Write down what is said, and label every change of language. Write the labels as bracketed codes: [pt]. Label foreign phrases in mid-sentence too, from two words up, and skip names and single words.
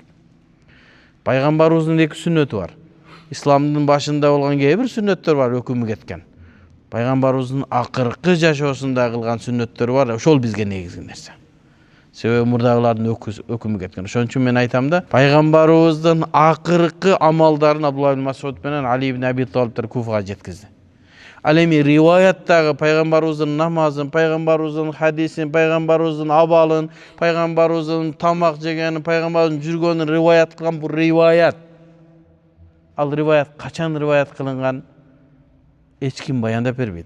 [ky] Пайгамбарыбыздын эки сүннөтү бар. Исламдын башында болгон кээ бир сүннөттөр бар, өкүмү кеткен. Пайгамбарыбыздын акыркы жашоосунда кылган сүннөттөр бар, ошол бизге негизги нерсе. Себеби мурдагылардын өкүмү кеткен. Ошон үчүн мен айтам да, пайгамбарыбыздын акыркы амалдарын Абдулла ибн Мас'уд менен Али ибн Аби Талибтер Куфага жеткизди. Ал эми риваяттагы пайгамбарыбыздын намазын, пайгамбарыбыздын хадисин, пайгамбарыбыздын абалын, пайгамбарыбыздын тамак жегенин, пайгамбарыбыздын жүргөнүн риваят кылган бул риваят. Ал риваят качан риваят кылынган эч ким баяндап бербейт.